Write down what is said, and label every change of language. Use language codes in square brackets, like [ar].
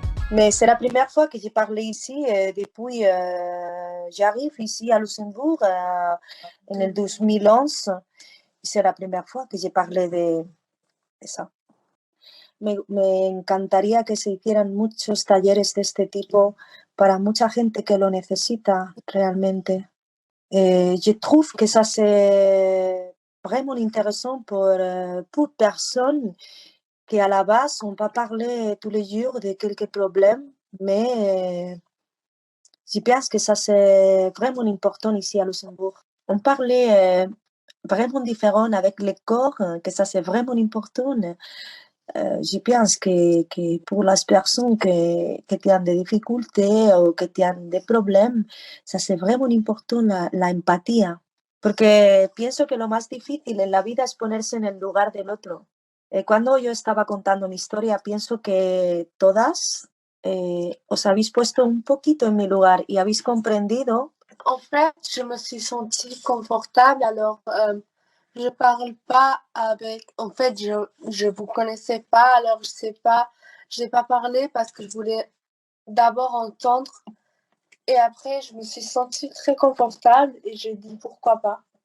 [fr] Mais c'est la première fois que j'ai parlé ici depuis j'arrive ici à Luxembourg [es] en el 2011. [fr] C'est la première fois que j'ai parlé de ça. [es] Me encantaría que se hicieran muchos talleres de este tipo para mucha gente que lo necesita realmente. [fr] Je trouve que ça c'est vraiment intéressant pour toute personne qui à la base on va parler tous les jours de quelques problèmes, mais je pense que ça c'est vraiment important ici à Luxembourg. On parlait vraiment différent avec le corps, que ça c'est vraiment important. Je pense que pour [es] las personas que tienen [fr] des difficultés [es] o que tienen [fr] des problèmes, ça c'est vraiment important [es] la empatía, porque pienso que lo más difícil en la vida es ponerse en el lugar del otro. Cuando yo estaba contando mi historia, pienso que todas os habéis puesto un poquito en mi lugar y habéis comprendido. [fr] En fait, je me suis sentie confortable, alors je parle pas avec... En fait, je vous connaissais pas, alors je sais pas, j'ai pas parlé parce que je voulais d'abord entendre et après je me suis sentie très confortable et j'ai dit pourquoi pas.